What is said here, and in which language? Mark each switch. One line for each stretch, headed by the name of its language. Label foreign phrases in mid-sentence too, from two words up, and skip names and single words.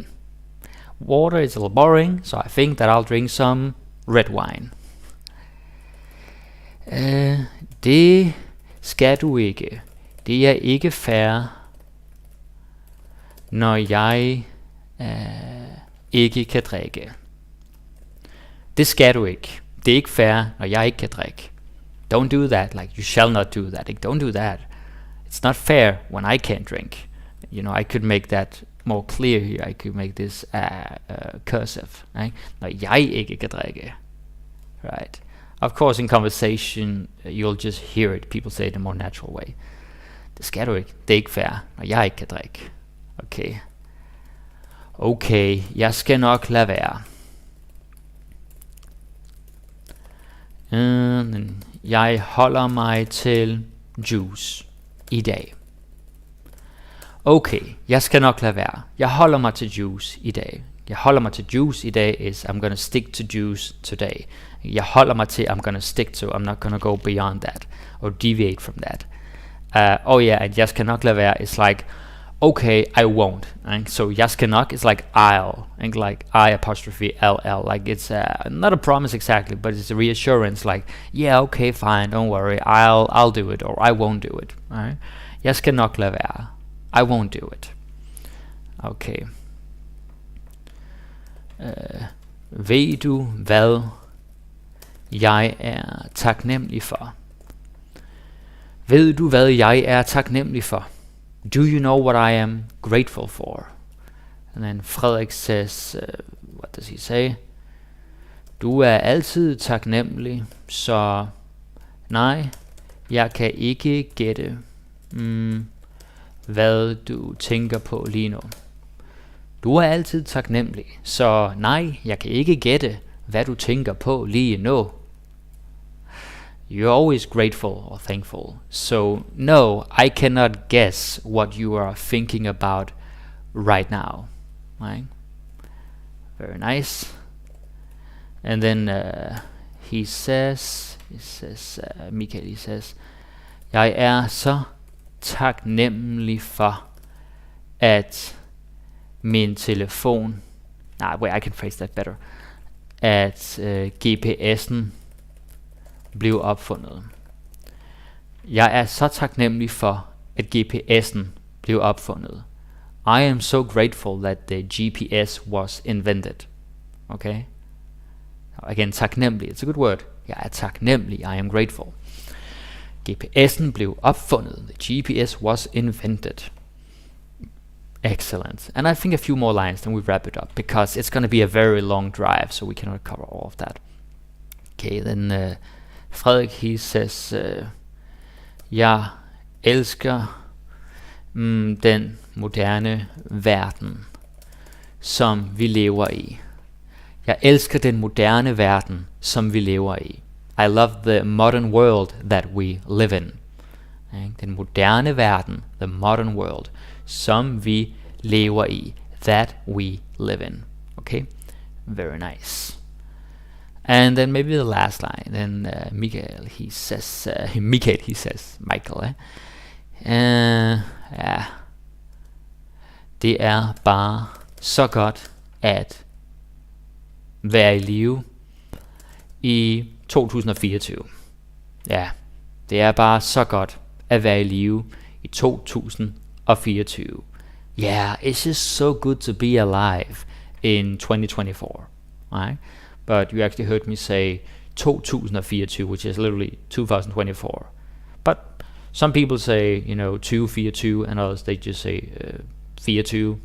English: Water is a little boring, so I think that I'll drink some red wine.
Danish: Det skal du ikke. Det ikke fair, når jeg ikke kan drikke. Det skal du ikke. Det ikke fair, når jeg ikke kan drikke.
English: Don't do that, like you shall not do that. Like, don't do that. It's not fair when I can't drink. You know, I could make that more clear here. I could make this cursive. Right?
Danish: Når jeg ikke kan drikke.
English: Right. Of course, in conversation, you'll just hear it. People say it in a more natural way.
Danish: Det skal du ikke. Det ikke fair, når jeg ikke kan drikke. Okay. Okay, jeg skal nok lade være. Jeg holder mig til juice i dag. Okay, jeg skal nok lade være. Jeg holder mig til juice i dag. Jeg holder mig til juice i dag
English: is I'm gonna stick to juice today.
Danish: Jeg holder mig til
English: I'm gonna stick to. I'm not gonna go beyond that or deviate from that. Oh yeah, and
Danish: jeg skal nok lade være
English: is like okay, I won't. And so
Danish: jeg skal nok
English: is like I'll, and like I apostrophe LL. Like it's not a promise exactly, but it's a reassurance. Like yeah, okay, fine, don't worry, I'll do it, or I won't do it. Right?
Danish: Jeg skal nok lade være.
English: I won't do it. Okay.
Danish: Ved du hvad jeg er taknemmelig for? Ved du hvad jeg er taknemmelig for?
English: Do you know what I am grateful for? And then Frederik says, what does he say?
Danish: Du altid taknemmelig, så nej, jeg kan ikke gætte, hvad du tænker på lige nu. Du altid taknemmelig, så nej, jeg kan ikke gætte, hvad du tænker på lige nu.
English: You're always grateful or thankful. So no, I cannot guess what you are thinking about right now. Right? Very nice. And then Michael, he says,
Danish: jeg er så taknemmelig for, at min telefon,
English: wait, I can phrase that better,
Danish: at GPS'en blev opfundet. Jeg er så taknemmelig for, at GPS'en blev opfundet.
English: I am so grateful that the GPS was invented. Okay? Again, taknemmelig, it's a good word.
Danish: Jeg er taknemmelig,
English: I am grateful.
Danish: GPS'en blev opfundet.
English: The GPS was invented. Excellent. And I think a few more lines, then we wrap it up, because it's going to be a very long drive, so we cannot cover all of that. Okay, then Frederik, he says,
Danish: jeg elsker den moderne verden, som vi lever i. Jeg elsker den moderne verden, som vi lever i.
English: I love the modern world that we live in.
Danish: Den moderne verden,
English: the modern world,
Danish: som vi lever i.
English: That we live in. Okay? Very nice. And then maybe the last line. Then Michael, he says,
Danish: ja, det er bare så godt at være i live i 2024. Ja, det er bare så godt at være i live i 2024.
English: Yeah, it's just so good to be alive in 2024, right? But you actually heard me say 2024, which is literally 2024. But some people say, 242, and others they just say 42.